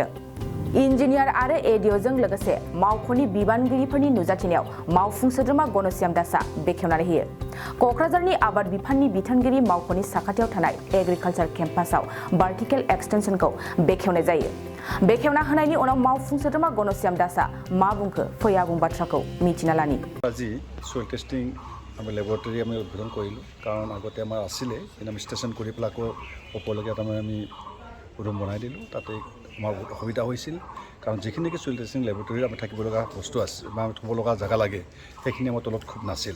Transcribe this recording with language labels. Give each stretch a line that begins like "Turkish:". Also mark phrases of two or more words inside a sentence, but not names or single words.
Bodo: इन्जिनियार आरो एडिअ'जों लोगोसे मावख'नि बिबानगिरिफोरनि नुजाथिनायाव मावफुं सोद्रोमा गणश्याम दासआ बेखेवनानै होयो। क'क्राझारनि आबाद बिफाननि बिथोनगिरि मावख'नि साखाथियाव थानाय
English: agriculture campus vertical extension
Bodo: बेखेवनाय जायो। बेखेवना होनायनि उनाव मावफुं सोद्रोमा गणश्याम दासआ मा बुंखो फैया बुं बाथ्राखौ मिथिना लानि।
Assamese: আজি
English: soil testing
Assamese: আমি লেবৰেটৰী আমি উদ্বোধন কৰিলোঁ কাৰণ আগতে আমাৰ আছিলে কিন্তু আমি ষ্টেচন কৰি পেলাই আকৌ ওপৰলৈকে তাৰমানে আমি ৰুম বনাই দিলোঁ। তাতে আমাৰ বহুত অসুবিধা হৈছিল কাৰণ যিখিনি নেকি
English: soil testing
Assamese: লেবৰেটৰীত আমি থাকিব লগা বস্তু আছে বা থ'ব লগা জেগা লাগে সেইখিনি আমাৰ তলত খুব নাছিল।